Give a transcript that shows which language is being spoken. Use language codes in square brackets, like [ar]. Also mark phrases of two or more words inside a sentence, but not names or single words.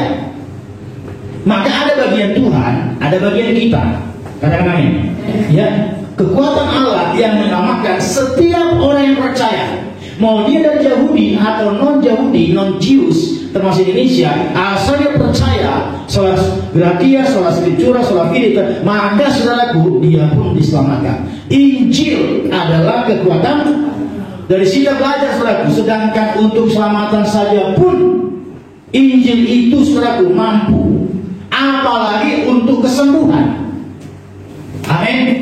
[id] Maka ada bagian Tuhan, ada bagian kita. Katakan amin. Ya, kekuatan Allah yang menyelamatkan setiap orang yang percaya. Mau dia dari Yahudi atau non-Yahudi, non-Jews, termasuk Indonesia, asal dia percaya [la] sola gratia, sola scriptura, sola fide, [id] maka saudaraku, dia pun diselamatkan. Injil adalah kekuatan. Dari sini belajar saudaraku, sedangkan untuk keselamatan saja pun Injil itu saudaraku mampu, apalagi untuk kesembuhan. Amin.